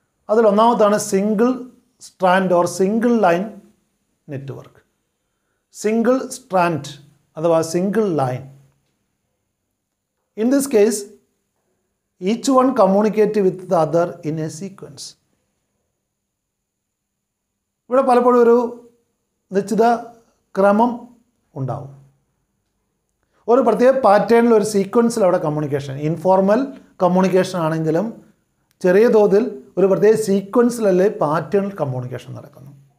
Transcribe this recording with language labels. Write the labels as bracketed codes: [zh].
[ml] അതിലൊന്നാമതാണ് single strand or single line network. Single strand അഥവാ single line. [en] In this case each one communicate with the other in a sequence. [ml] ഇവിടെ പലപ്പോഴും ഒരു നിശ്ചിത ക്രമം ഉണ്ടാവും. ഒരു പ്രത്യേക പാറ്റേണിൽ ഒരു സീക്വൻസിൽ അവിടെ കമ്മ്യൂണിക്കേഷൻ, ഇൻഫോർമൽ കമ്മ്യൂണിക്കേഷൻ ആണെങ്കിലും ചെറിയ തോതിൽ ഒരു പ്രത്യേക സീക്വൻസിലല്ലേ പാറ്റേണിൽ കമ്മ്യൂണിക്കേഷൻ നടക്കുന്നു.